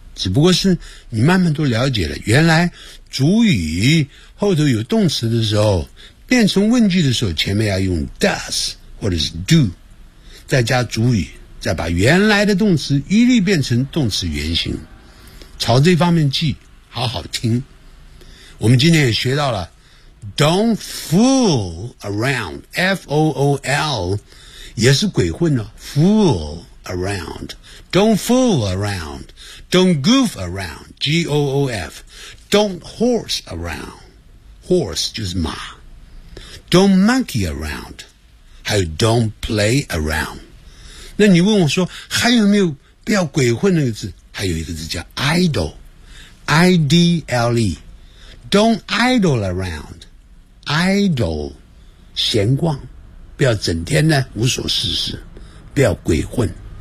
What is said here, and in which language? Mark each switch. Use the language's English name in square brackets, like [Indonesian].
[Chinese] 只不过是你慢慢都了解了原来主语后头有动词的时候变成问句的时候前面要用 does 或者是 do 再加主语再把原来的动词一律变成动词原形朝这方面记好好听我们今天也学到了 [English] don't fool around F-O-O-L [Chinese] 也是鬼混了 [English] fool around don't fool aroundDon't goof around, G-O-O-F. Don't horse around, horse [Chinese] 就是马。 [English] Don't monkey around, 还有 don't play around. [Chinese] 那你问我说还有没有不要鬼混那个字？还有一个字叫 idle, I-D-L-E. [English] Don't idle around, [Chinese] idle, 闲逛，不要整天呢无所事事，不要鬼混。